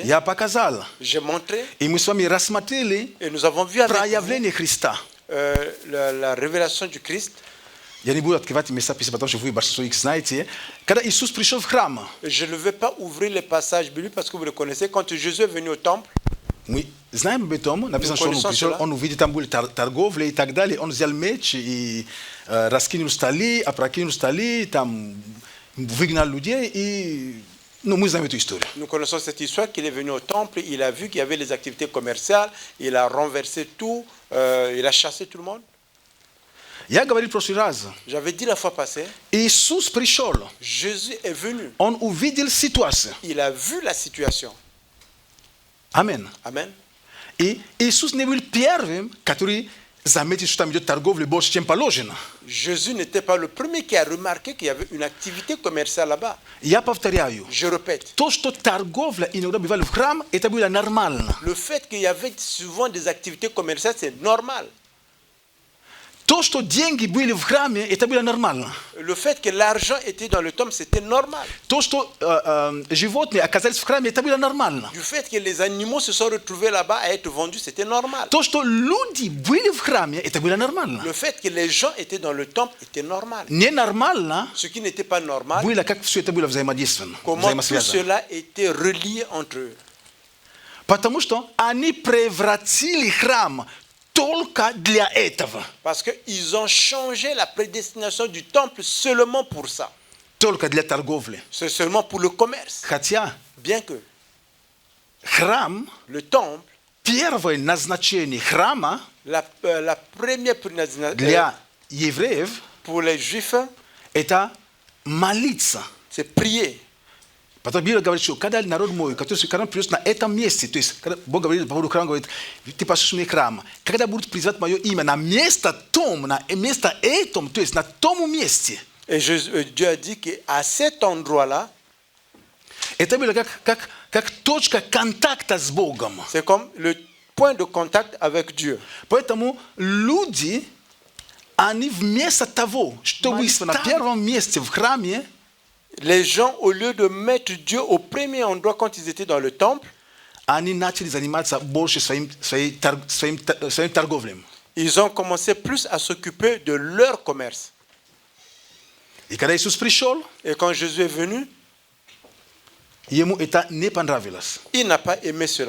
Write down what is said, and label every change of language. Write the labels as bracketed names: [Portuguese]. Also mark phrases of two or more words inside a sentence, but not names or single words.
[Russian] я показал, [French] j'ai montré [Russian] и мы с вами рассмотрели [French] et nous avons vu avec vous, [Russian] проявление Христа. [French] la révélation du Christ. [Russian] Я не буду открывать места Писания, потому что вы большинство их знаете. Когда Иисус пришел в храм, [French] Je ne vais pas ouvrir les passages bibliques parce que vous le connaissez. Quand Jésus est venu au temple, [Russian] мы знаем об этом, написано, что он [French] connaissons [Russian] пришел, [French] cela. [Russian] он увидел, там были торговли и так далее, он взял меч и раскинул столи, опрокинул столи, там выгнал людей, и мы знаем эту историю. [French] nous connaissons cette histoire qu'il est venu au temple, il a vu qu'il y avait les activités commerciales, il a renversé tout, il a chassé tout le monde. [Russian] Я говорил в прошлый раз, [French] J'avais dit la fois passée, [Russian] Иисус пришел, [French] Jésus est venu, [Russian] он увидел ситуацию. [French] il a vu la situation. [Russian] Амин. [French] Amen. [Russian] И Иисус не был первым, который заметил, что там идет торговля больше, чем положено. [French] Jésus n'était pas le premier qui a remarqué qu'il y avait une activité commerciale là-bas. [Russian] Я повторяю, [French] Je répète, [Russian] то, что торговля иногда бывала в храм, это было нормально. [French] le fait qu'il y avait souvent des activités commerciales, c'est normal. [Russian] То, что деньги были в храме, это было нормально. [French] Le fait que l'argent était dans le temple, c'était normal. [Russian] То, что животные оказались в храме, это было нормально. [French] Du fait que les animaux se sont retrouvés là-bas à être vendus, c'était normal. [Russian] То, что люди были в храме, это было нормально. [French] Le fait que les gens étaient dans le temple était normal. [Russian] Ненормально [French] Ce qui n'était pas normal, [Russian] было, как все это было взаимодейственно, [French] comment tout [Russian] взаимосвязано. [French] cela était relié entre eux. [Russian] Потому что они превратили храм только для этого. [French] Parce qu'ils ont changé la prédestination du temple seulement pour ça. [Russian] Только для торговли. [French] C'est seulement pour le commerce. [Russian] Хотя [French] Bien que [Russian] храм, [French] le temple, [Russian] первое назначение храма [French] la première prédestination [Russian] для евреев [French] pour les juifs, [Russian] это молиться. [French] c'est prier. [Russian] Потом Библия говорит, что когда народ мой, который придет на этом месте, то есть когда Бог говорит по поводу храма, говорит, ты послушай мне храм, когда будут призывать мое имя на место том, на место этом, то есть на том месте, [French] Et Dieu a dit qu'à cet endroit-là, [Russian] это было как точка контакта с Богом. [French] c'est comme le point de contact avec Dieu. [Russian] Поэтому люди, они вместо того, чтобы на первом месте в храме, [French] Les gens, au lieu de mettre Dieu au premier endroit quand ils étaient dans le temple, [Russian] они начали заниматься больше своим торговлей. [French] ils ont commencé plus à s'occuper de leur commerce. [Russian] И когда Иисус пришел, [French] Et quand Jésus est venu, [Russian] ему это не понравилось. [French] il n'a pas aimé cela.